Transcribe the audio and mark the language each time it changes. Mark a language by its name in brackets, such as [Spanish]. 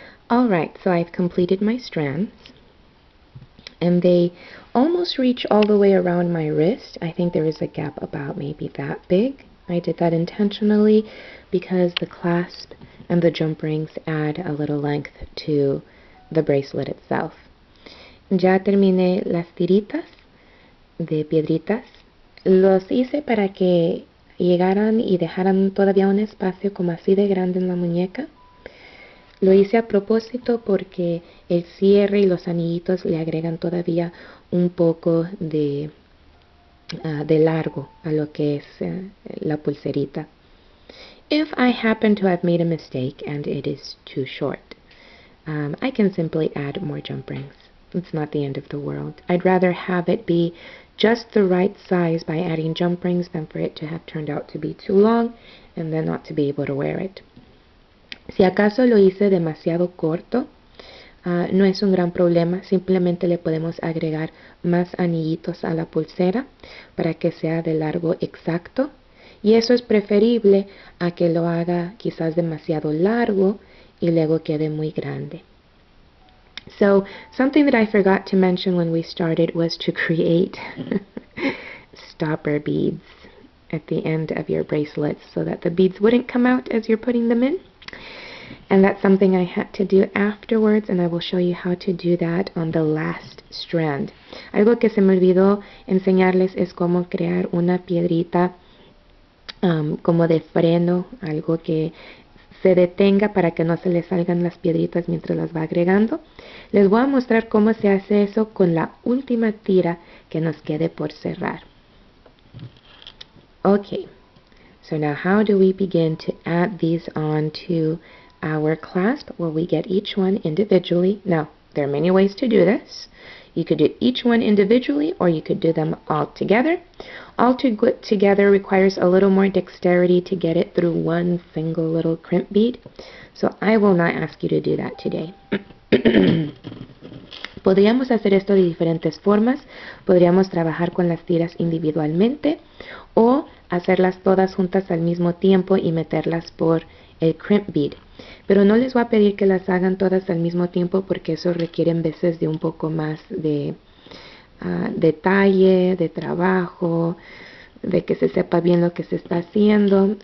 [English] Alright, so I've completed my strands, and they almost reach all the way around my wrist. I think there is a gap about maybe that big. I did that intentionally because the clasp and the jump rings add a little length to the bracelet itself. [Spanish] Ya terminé las tiritas de piedritas. Los hice para que llegaran y dejaran todavía un espacio como así de grande en la muñeca. Lo hice a propósito porque el cierre y los anillitos le agregan todavía un poco de largo a lo que es la pulserita. [English] If I happen to have made a mistake and it is too short, I can simply add more jump rings. It's not the end of the world. I'd rather have it be just the right size by adding jump rings than for it to have turned out to be too long and then not to be able to wear it. [Spanish] Si acaso lo hice demasiado corto, no es un gran problema, simplemente le podemos agregar más anillitos a la pulsera para que sea de largo exacto, y eso es preferible a que lo haga quizás demasiado largo y luego quede muy grande. [English] So, something that I forgot to mention when we started was to create stopper beads at the end of your bracelets so that the beads wouldn't come out as you're putting them in. And that's something I had to do afterwards, and I will show you how to do that on the last strand. [Spanish] Algo que se me olvidó enseñarles es cómo crear una piedrita como de freno, algo que se detenga para que no se le salgan las piedritas mientras las va agregando. Les voy a mostrar cómo se hace eso con la última tira que nos quede por cerrar. [English] Okay, so now how do we begin to add these on to our clasp? Well, we get each one individually. Now, there are many ways to do this. You could do each one individually, or you could do them all together. All together requires a little more dexterity to get it through one single little crimp bead. So I will not ask you to do that today. [Spanish] Podríamos hacer esto de diferentes formas. Podríamos trabajar con las tiras individualmente o hacerlas todas juntas al mismo tiempo y meterlas por el crimp bead. Pero no les voy a pedir que las hagan todas al mismo tiempo porque eso requiere en veces de un poco más de detalle, de trabajo, de que se sepa bien lo que se está haciendo.